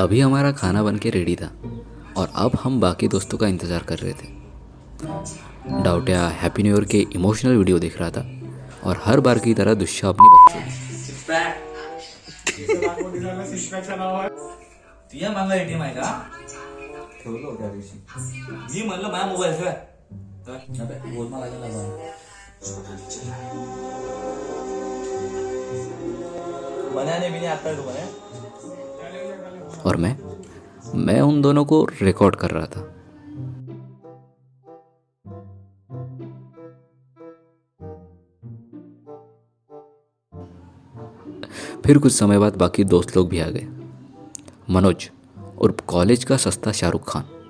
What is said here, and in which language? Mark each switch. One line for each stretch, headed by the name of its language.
Hindi: अभी हमारा खाना बन के रेडी था और अब हम बाकी दोस्तों का इंतज़ार कर रहे थे। डाउटिया हैप्पी न्यू ईयर के इमोशनल वीडियो देख रहा था और हर बार की तरह दुष्या अपनी बकचोदी।
Marathi: तुझ्या मागं ATM आहे का? ठेवलं होतं त्या दिवशी. मी म्हणलं माझा मोबाईल ठेवा. बोल मला
Hindi: बनाने भी नहीं आता तुम्हारे. और मैं उन दोनों को रिकॉर्ड कर रहा था। फिर कुछ समय बाद बाकी दोस्त लोग भी आ गए। मनोज और कॉलेज का सस्ता शाहरुख खान।